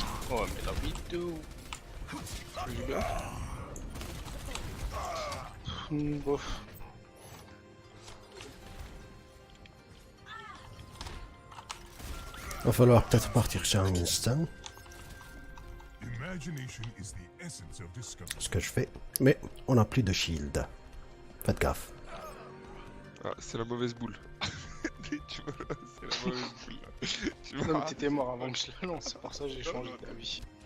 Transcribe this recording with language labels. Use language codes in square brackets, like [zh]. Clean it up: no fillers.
[fr] Oh, mais la vidéo. Bof. Va falloir peut-être partir sur un Winston, [en] Imagination is the essence of discovery. [fr] ce que je fais. Mais on n'a plus de shield. Faites gaffe. Ah, c'est la mauvaise boule. Tu vois, c'est la mauvaise boule là. Tu Non, vois. mais t'étais mort avant que je la lance, c'est pour ça que j'ai changé d'avis.